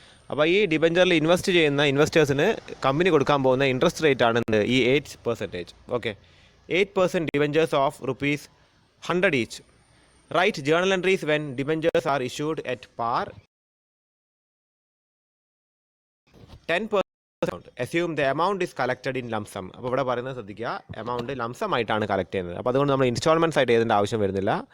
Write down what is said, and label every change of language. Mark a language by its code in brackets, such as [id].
[ml] അപ്പോൾ ഈ ഡിബഞ്ചറിൽ ഇൻവെസ്റ്റ് ചെയ്യുന്ന ഇൻവെസ്റ്റേഴ്സിന് കമ്പനി കൊടുക്കാൻ പോകുന്ന ഇൻട്രസ്റ്റ് റേറ്റ് ആണ് ഈ 8%. [en] Okay, 8% debentures of ₹100 each. Right journal entries when debentures are issued at par. 10% assume the amount is collected in lump sum. [ml] അപ്പോൾ ഇവിടെ പറയുന്നത് ശ്രദ്ധിക്കുക, എമൗണ്ട് ലംസം ആയിട്ടാണ് കളക്ട് ചെയ്യുന്നത്. അപ്പോൾ അതുകൊണ്ട് നമ്മൾ ഇൻസ്റ്റാൾമെൻറ്റ്സ് ആയിട്ട് എഴുതേണ്ട ആവശ്യം വരുന്നില്ല.